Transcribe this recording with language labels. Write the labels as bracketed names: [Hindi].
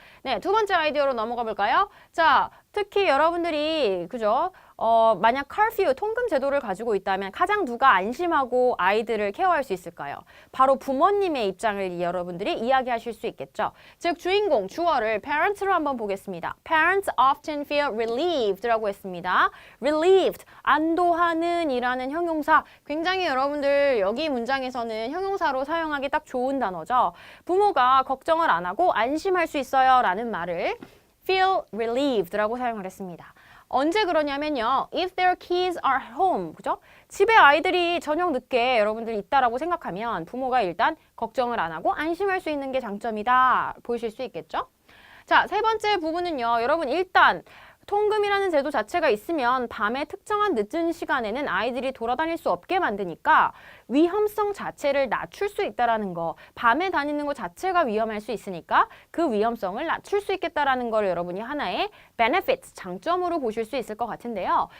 [Korean] 네, 두 번째 아이디어로 넘어가 볼까요? 자, 특히 여러분들이 그죠? 만약 curfew, 통금 제도를 가지고 있다면 가장 누가 안심하고 아이들을 케어할 수 있을까요? 바로 부모님의 입장을 여러분들이 이야기하실 수 있겠죠. 즉, 주인공, 주어를 parents로 한번 보겠습니다. [English] Parents often feel relieved라고 [Korean] 했습니다. relieved, 안도하는 이라는 형용사, 굉장히 여러분들 여기 문장에서는 형용사로 사용하기 딱 좋은 단어죠. 부모가 걱정을 안 하고 안심할 수 있어요 라는 말을 feel relieved라고 사용을 했습니다. 언제 그러냐면요. [English] If their kids are home, [Korean] 그죠? 집에 아이들이 저녁 늦게 여러분들 있다라고 생각하면 부모가 일단 걱정을 안 하고 안심할 수 있는 게 장점이다. 보이실 수 있겠죠? 자, 세 번째 부분은요. 여러분 일단 통금이라는 제도 자체가 있으면 밤에 특정한 늦은 시간에는 아이들이 돌아다닐 수 없게 만드니까 위험성 자체를 낮출 수 있다라는 거, 밤에 다니는 것 자체가 위험할 수 있으니까 그 위험성을 낮출 수 있겠다라는 걸 여러분이 하나의 benefits, 장점으로 보실 수 있을 것 같은데요.